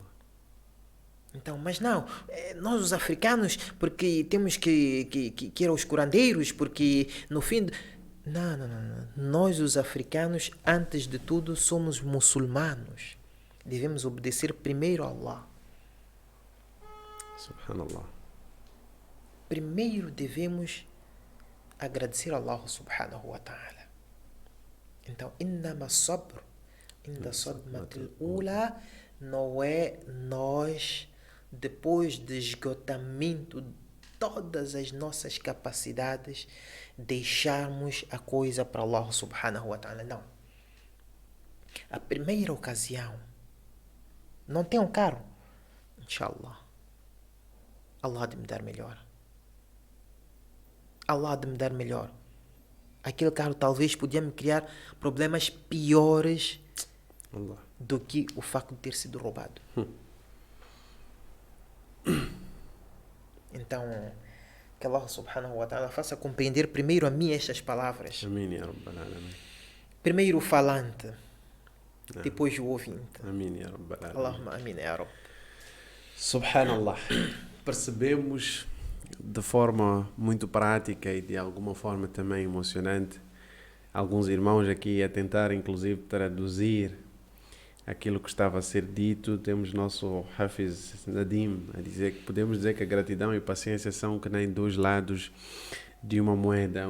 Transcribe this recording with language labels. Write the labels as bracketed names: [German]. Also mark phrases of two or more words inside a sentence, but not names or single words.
[Portuguese] Então, mas não, nós os africanos, porque temos que ir aos curandeiros, porque no fim... Não. Nós os africanos, antes de tudo, somos muçulmanos. Devemos obedecer primeiro a Allah. Subhanallah. Primeiro devemos agradecer a Allah [Arabic] سبحانه وتعالى. Então, إنما الصبر عند الصدمة الأولى, [Portuguese] não é nós, depois de esgotamento de todas as nossas capacidades, deixarmos a coisa para Allah [Arabic] سبحانه وتعالى. [Portuguese] Não. A primeira ocasião Não tem um carro. Inshallah. Allah há de me dar melhor. Allah há de me dar melhor. Aquele carro talvez podia me criar problemas piores do que o facto de ter sido roubado. Então, que Allah [Arabic] سبحانه وتعالى [Portuguese] faça compreender primeiro a mim estas palavras. Amém, [Arabic] يا رب العالمين. [Portuguese] Primeiro o falante, depois o ouvinte. Amém, [Arabic] يا رب العالمين. اللهم آمين يا رب. [Portuguese] Subhanallah. Percebemos de forma muito prática e de alguma forma também emocionante alguns irmãos aqui a tentar inclusive traduzir aquilo que estava a ser dito. Temos nosso Hafiz Nadim a dizer que podemos dizer que a gratidão e a paciência são que nem dois lados de uma moeda.